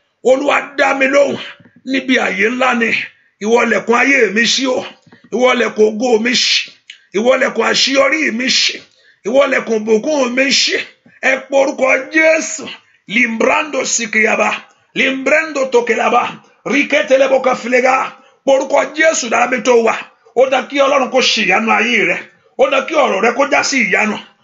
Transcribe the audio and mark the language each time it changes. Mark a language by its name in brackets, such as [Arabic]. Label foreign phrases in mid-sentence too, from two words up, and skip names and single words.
[Yoruba] Olúwa, dá mi lóhùn níbi ààyè ńlá ni. Ìwọ lẹ̀kùn ayé mi ṣí o. Ìwọ lẹ̀kùn ògo mi ṣí. Ìwọ lẹ̀kùn àṣeyọrí mi ṣí. Ìwọ lẹ̀kùn ìbùkún mi ṣí. Ẹ pe orúkọ Jésù. Limbrando sikiyaba. Limbrando tokelaba. Riketelebo kafilega. Pe orúkọ Jésù dára mi tó wà. Ó dá kí Ọlọ́run kó ṣe ìyanu ayé rẹ. Ó dá kí ọ̀rọ̀ rẹ kó já sí ìyanu.